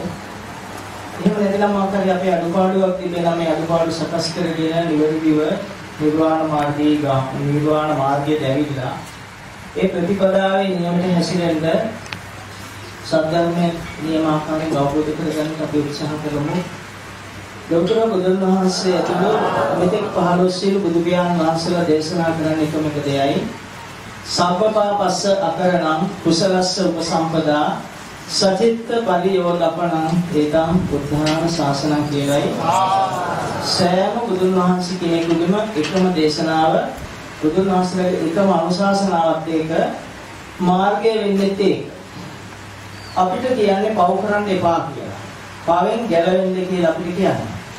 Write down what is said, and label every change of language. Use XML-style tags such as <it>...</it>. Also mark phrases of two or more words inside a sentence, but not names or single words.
<si>එහෙම නැතිනම් මාතෘකාවේ අපේ අඩුපාඩුවක් තිබෙනා මේ අඩුපාඩු සකස් කරගෙන නිවැරදිව නිර්වාණ මාර්ගයේ දැවිලා ඒ ප්‍රතිපදාවේ නියමයට හැසිරෙන්න සද්ධර්මයේ නියමාකාරයෙන් අවබෝධ කරගන්න අපි උත්සාහ කරමු. ලෞතර බුදුන් වහන්සේ අතුළු මෙතෙක් 15 සියලු බුදු පියාණන් වහන්සේලා දේශනා කරන එකම එක දෙයයි</si> <pi>සබ්බපාපස්ස අකරණං කුසලස්ස උපසම්පදා සචිත්ත පරියෝදපණං ඒතං බුද්ධාන ශාසනං</pi> <si>කියලායි. සෑම බුදුන් වහන්සේ කෙනෙකුගේම එකම දේශනාව බුදුන් වහන්සේගේ එකම අනුශාසනාවත් ඒක මාර්ගය වෙන්නේ අපිට කියන්නේ පව කරන්න එපා කියලා. පවෙන් ගැලවෙන්න කියලා අපිට කියන්නේ.</si>